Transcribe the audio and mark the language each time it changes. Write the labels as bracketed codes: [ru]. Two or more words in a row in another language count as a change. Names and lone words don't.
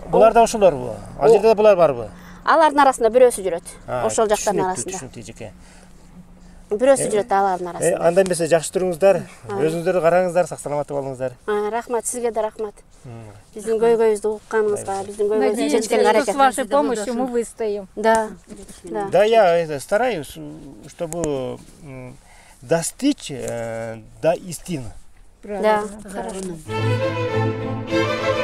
[ky] Булар да ошолорбу? Ал жерде булар барбы? Алардын арасында бирөөсү жүрөт. Ошол жактардын арасында. Түшүнүктүү жеке. Бирөөсү жүрөт алардын арасында. Анда эмесе жакшы туруңуздар, өзүңүздөрдү караңыздар, сак саламат болуңуздар. Рахмат, сизге да рахмат. Биздин көйгөйүздү укканыңызга, биздин көйгөйүздү чечкенге аракет. [ru] С вашей помощью мы выстоим. Да. Да, я стараюсь, чтобы достичь до истины. Да, хорошо.